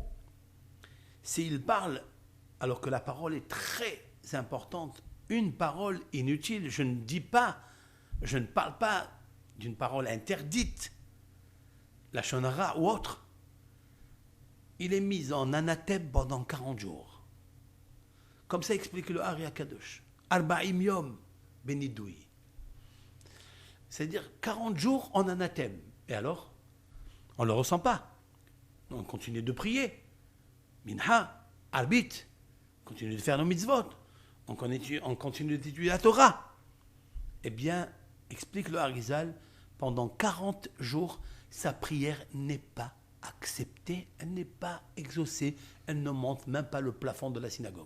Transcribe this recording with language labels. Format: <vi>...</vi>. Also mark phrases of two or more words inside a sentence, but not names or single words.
<fr>S'il parle, alors que la parole est très importante, une parole inutile, je ne parle pas d'une parole interdite, la shonara ou autre, il est mis en anathème pendant 40 jours. Comme ça explique le Ari HaKadosh.</fr> <he>ארבעים יום בנידוי.</he> <fr>C'est-à-dire 40 jours en anathème. Et alors, on ne le ressent pas. On continue de prier.</fr> <he>מנחה, ערבית,</he> <fr>on continue de faire nos mitzvot. On continue d'étudier la Torah. Eh bien, explique le Harizal, pendant 40 jours, sa prière n'est pas acceptée, elle n'est pas exaucée, elle ne monte même pas le plafond de la synagogue.</fr>